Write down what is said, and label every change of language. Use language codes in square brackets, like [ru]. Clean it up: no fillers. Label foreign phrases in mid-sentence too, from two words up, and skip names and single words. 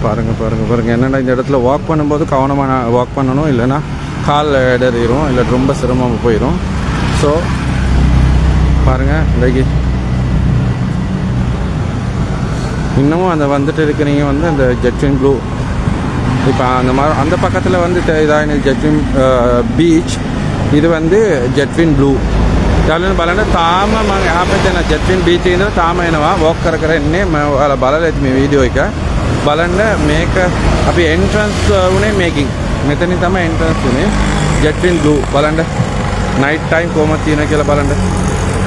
[ta] பாருங்கள் என்னென்னா இந்த இடத்துல வாக் பண்ணும்போது கவனமாக வாக் பண்ணணும், இல்லைன்னா கால் இடறிடும், இல்லை ரொம்ப சிரமமாக போயிடும். ஸோ பாருங்கள், இன்றைக்கி இன்னமும் அந்த வந்துட்டு இருக்கிறீங்க வந்து அந்த ஜெட்வின் ப்ளூ. இப்போ அந்த மாதிரி அந்த பக்கத்தில் வந்து இதாக ஜெட்வின் பீச், இது வந்து ජෙට්වින් බ්ලූ. [si] යාළුවනේ බලන්න තාම මම එහා පැත්තේ යන ජෙට්වින් බීච් එකේ ඉඳලා තාම එනවා වොක් කර ඉන්නේ. මම ඔයාලා බලලා ඇති මේ වීඩියෝ එක. බලන්න මේක අපි එන්ට්‍රන්ස් උනේ මේකින්. මෙතනින් තමයි එන්ට්‍රන්ස් උනේ ජෙට්වින් බ්ලූ. බලන්න [en] night time [si] කොහොමද තියෙනවා කියලා බලන්න.